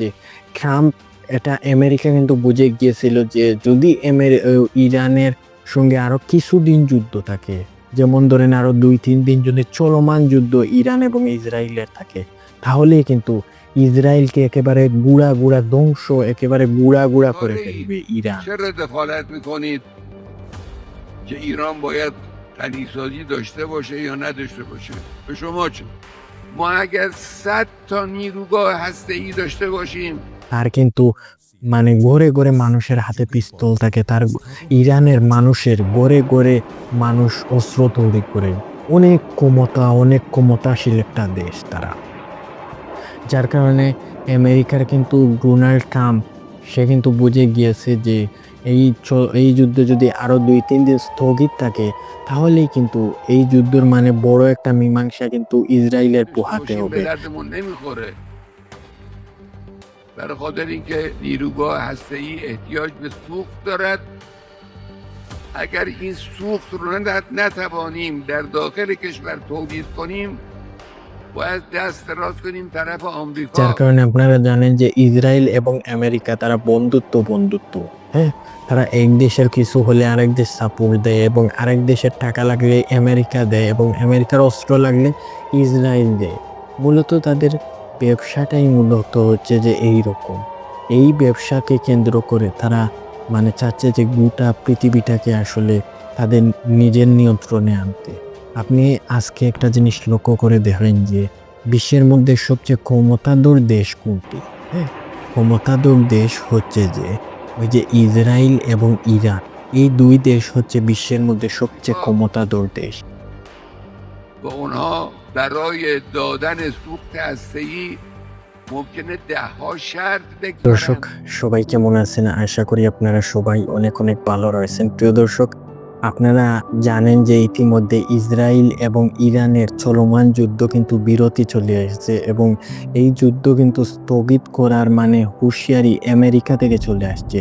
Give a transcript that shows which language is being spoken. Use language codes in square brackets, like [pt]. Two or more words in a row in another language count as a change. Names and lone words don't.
[bn] ট্রাম্প এটা আমেরিকা কিন্তু বুঝে গিয়েছিল যে যদি ইরানের সঙ্গে আরো কিছুদিন যুদ্ধ থাকে, যেমন ধরেন আরো 2-3 দিন যদি চলমান যুদ্ধ ইরান এবং ইসরায়েলের থাকে, তাহলে কিন্তু ইসরায়েলকে একেবারে গুড়া গুড়া ধ্বংস, একেবারে গুড়া গুড়া করে ফেলবে ইরান। [fa] چرا دخالت میکنید که ایران باید غنیسازی داشته باشه یا نداشته باشه؟ به شما چه؟ ما اگر 100 تا نیروگاه هسته‌ای داشته باشیم [bn] তার কিন্তু মানে ঘরে ঘরে মানুষের হাতে পিস্তল থাকে, তার ইরানের মানুষের ঘরে ঘরে মানুষ অস্ত্র তৈরি করে। অনেক ক্ষমতাশীল একটা দেশ তারা, যার কারণে আমেরিকার কিন্তু ডোনাল্ড ট্রাম্প সে কিন্তু বুঝে গিয়েছে যে এই যুদ্ধ যদি আরো 2-3 দিন স্থগিত থাকে, তাহলেই কিন্তু এই যুদ্ধের মানে বড় একটা মীমাংসা কিন্তু ইসরায়েলের পোহাতে [fa] باشیم به [bn] হবে। [fa] دردمون نمیخوره. برای خاطر اینکه نیروگاه هسته‌ای احتیاج به سوخت دارد. اگر این سوخت رو نتوانیم در داخل کشور تولید کنیم باید دست دراز کنیم طرف آمریکا. [bn] যার কারণে আপনারা জানেন যে ইসরায়েল এবং আমেরিকা তারা বন্ধুত্ব, হ্যাঁ, তারা এক দেশের কিছু হলে আরেক দেশ সাপোর্ট দেয়, এবং আরেক দেশের টাকা লাগলে আমেরিকা দেয়, এবং আমেরিকার অস্ত্র লাগলে ইসরায়েল দেয়। মূলত তাদের ব্যবসাটাই মূলত হচ্ছে যে এই ব্যবসাকে কেন্দ্র করে তারা মানে চাচ্ছে যে গোটা পৃথিবীটাকে আসলে তাদের নিজের নিয়ন্ত্রণে আনতে। আপনি আজকে একটা জিনিস লক্ষ্য করে দেখেন যে বিশ্বের মধ্যে সবচেয়ে ক্ষমতাধর দেশ কোনটি? হ্যাঁ, ক্ষমতাধর দেশ হচ্ছে যে ওই যে ইসরায়েল এবং ইরান। এই দুই দেশ হচ্ছে বিশ্বের মধ্যে সবচেয়ে ক্ষমতাধর দেশ। [fa] و اونها برای دادن سوخت هسته‌ای ممکنه 10 شرط [bn] দর্শক [fa] بگذارن. [bn] সবাই কেমন আছেন? আশা করি আপনারা সবাই অনেক ভালো রয়েছেন। প্রিয় দর্শক, আপনারা জানেন যে ইতিমধ্যে ইসরায়েল এবং ইরানের চলমান যুদ্ধ কিন্তু বিরতি চলে এসেছে, এবং এই যুদ্ধ কিন্তু স্থগিত করার মানে হুঁশিয়ারি আমেরিকা থেকে চলে আসছে।